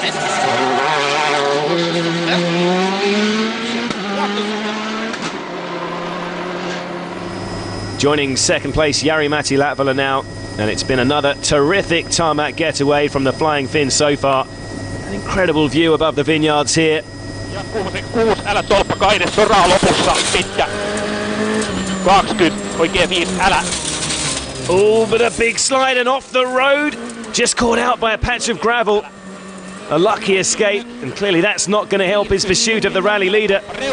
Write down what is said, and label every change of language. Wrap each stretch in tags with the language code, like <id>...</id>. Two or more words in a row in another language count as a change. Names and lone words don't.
<en>Joining second place, Jari-Matti Latvala now. And it's been another terrific tarmac getaway from the Flying Finn so far. An incredible view above the vineyards here.</en> <fi>Älä tolppa kaidessa on raha lopussa, pitkä. 20, oikein 5, älä.</fi> <en>Oh, but a big slide and off the road. Just caught out by a patch of gravel. A lucky escape, and clearly that's not going to help his pursuit of the rally leader.</en>